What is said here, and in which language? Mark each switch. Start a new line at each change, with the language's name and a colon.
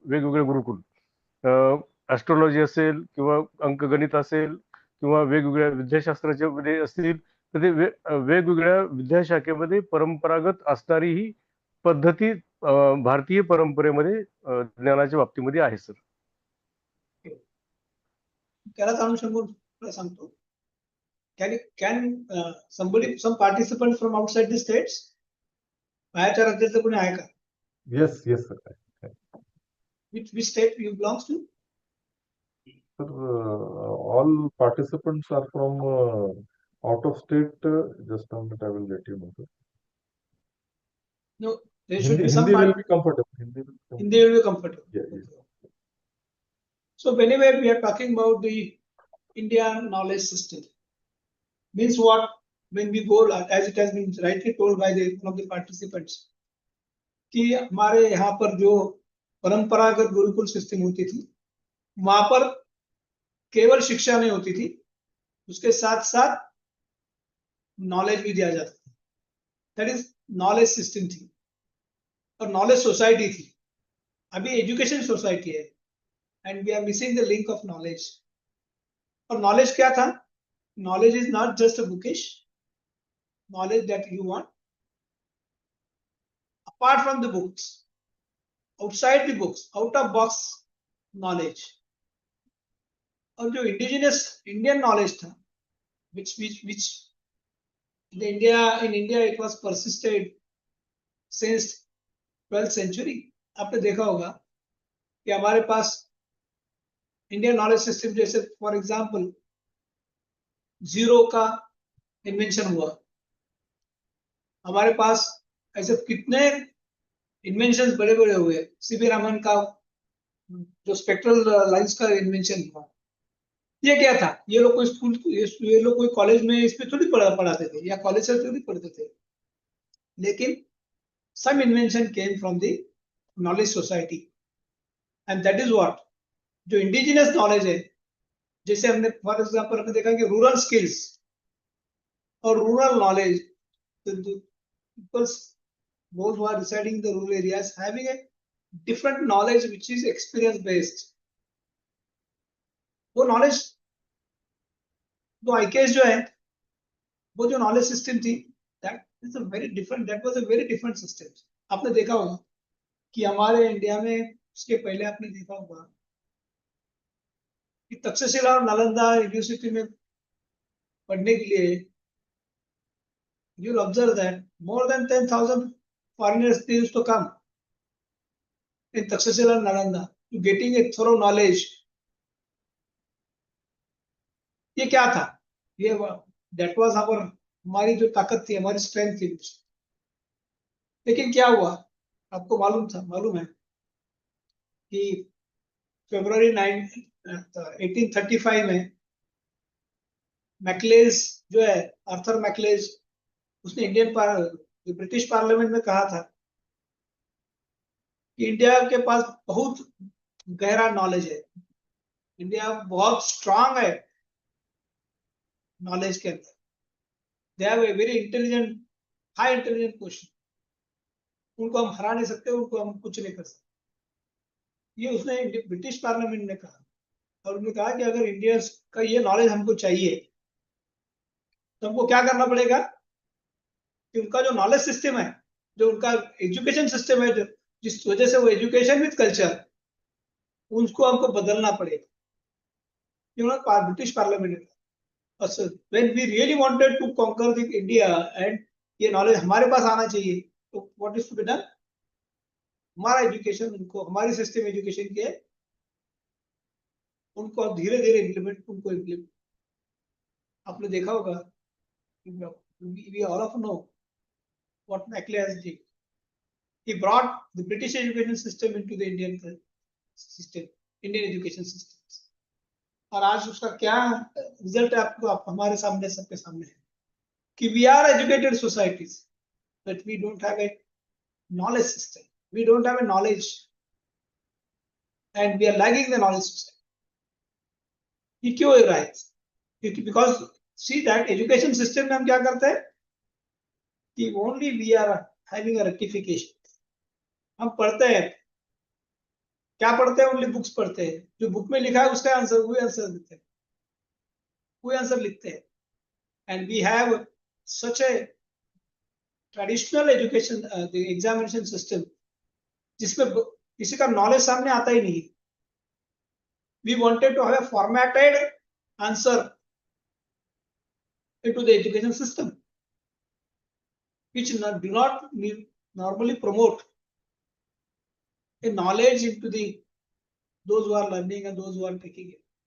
Marathi: वेगवेगळे गुरुकुल, ऍस्ट्रॉलॉजी असेल किंवा अंकगणित असेल किंवा वेगवेगळ्या विद्याशास्त्राच्या मध्ये असतील तर ते वेगवेगळ्या विद्याशाखेमध्ये परंपरागत असणारी ही पद्धती भारतीय परंपरेमध्ये ज्ञानाच्या बाबतीमध्ये आहे सर. त्यालाच अनुषंगाने तुला सांगतो.
English: Can some participants from outside the states?
Marathi: बाहेरच्या राज्याचं कोणी आहे का?
English: Yes, yes, sir. Which state you belongs to? Sir, all participants are from out of state. Just a minute, I will let you know, sir. No, there should be some Hindi will be comfortable. Hindi will be comfortable. Yeah, yeah. So whenever we are talking about the Indian knowledge system, means what? When we go, as it has been rightly told by one of the participants,
Hindi: कि हमारे यहाँ पर जो परंपरागत Gurukul system होती थी, वहां पर केवल शिक्षा नहीं होती थी, उसके साथ साथ नॉलेज भी दिया जाता था.
English: that is
Hindi: नॉलेज सिस्टम थी और नॉलेज सोसाइटी थी. अभी एजुकेशन सोसाइटी है
English: And we are missing the link of knowledge.
Hindi: और नॉलेज क्या था?
English: Knowledge is not just a bookish knowledge that you want. Apart from the books, outside the books, out of box knowledge.
Hindi: और जो
English: indigenous Indian knowledge
Hindi: था,
English: which in India it was persisted since 12th century.
Hindi: आपने देखा होगा कि हमारे पास Indian knowledge system जैसे for example zero का इन्वेंशन हुआ. हमारे पास ऐसे कितने इन्वेंशंस बड़े बड़े हुए. सीवी रामन का जो स्पेक्ट्रल लाइंस का इन्वेंशन हुआ, ये क्या था? ये लोग कोई स्कूल, ये लोग कोई कॉलेज में इस पे थोड़ी पढ़ाते थे या कॉलेज से थोड़ी पढ़ते थे. लेकिन
English: some invention came from the knowledge society, and that is what
Hindi: जो indigenous knowledge है. जैसे हमने फॉर एग्जांपल हमने देखा कि रूरल स्किल्स और rural knowledge,
English: peoples those who are residing in the rural areas having a different knowledge which is experience based.
Hindi: वो knowledge वो आईकेएस जो है, वो जो नॉलेज सिस्टम थी,
English: that is a very different, that was a very different system.
Hindi: आपने देखा होगा कि हमारे इंडिया में उसके पहले आपने देखा होगा कि तक्षशिला और नालंदा यूनिवर्सिटी में पढ़ने के लिए
English: you'll observe that more than 10,000 foreigners they used to come in Takshashila and Nalanda to getting a thorough knowledge.
Hindi: ये क्या था? ये
English: that was our,
Hindi: हमारी जो ताकत थी, हमारी स्ट्रेंथ थी. लेकिन क्या हुआ? आपको मालूम है कि फरवरी 1835 में मैकलेज जो है, आर्थर मैकलेज, उसने ब्रिटिश पार्लियामेंट में कहा था कि इंडिया के पास बहुत गहरा नॉलेज है, इंडिया बहुत स्ट्रांग है नॉलेज के अंदर.
English: They have a very intelligent, high intelligent question.
Hindi: उनको हम हरा नहीं सकते, उनको हम कुछ नहीं कर सकते. ये उसने ब्रिटिश पार्लियामेंट ने कहा. और उन्होंने कहा कि अगर इंडिया का ये नॉलेज हमको चाहिए तो हमको क्या करना पड़ेगा कि उनका जो नॉलेज सिस्टम है, जो उनका एजुकेशन सिस्टम है, जिस वजह से वो
English: education with culture,
Hindi: उसको हमको बदलना पड़ेगा.
English: British parliament when we really wanted to conquer the India and
Hindi: ये नॉलेज हमारे पास आना चाहिए, तो
English: what is to be done?
Hindi: हमारा एजुकेशन, उनको हमारी सिस्टम एजुकेशन के उनको धीरे धीरे इम्प्लीमेंट. आपने देखा होगा,
English: we all of know what Macleod did. He brought the British education system into the Indian system, Indian education systems.
Hindi: और आज उसका क्या रिजल्ट है आपको, आप हमारे सामने, सबके सामने है कि
English: we are educated societies, but we don't have a knowledge system. We don't have a knowledge, and we are lagging the knowledge society.
Hindi: ये क्यों हो रहा है?
English: Because see that education system
Hindi: में हम क्या करते हैं कि
English: only we are having a rectification.
Hindi: हम पढ़ते हैं, क्या पढ़ते हैं? ओनली बुक्स पढ़ते हैं. जो बुक में लिखा है उसका आंसर, वही आंसर लिखते हैं,
English: and we have such a traditional education, the examination system,
Hindi: जिसमें किसी का knowledge सामने आता ही नहीं.
English: We wanted to have a formatted answer into the education system, which do not normally promote a knowledge into the those who are learning and those who are taking it.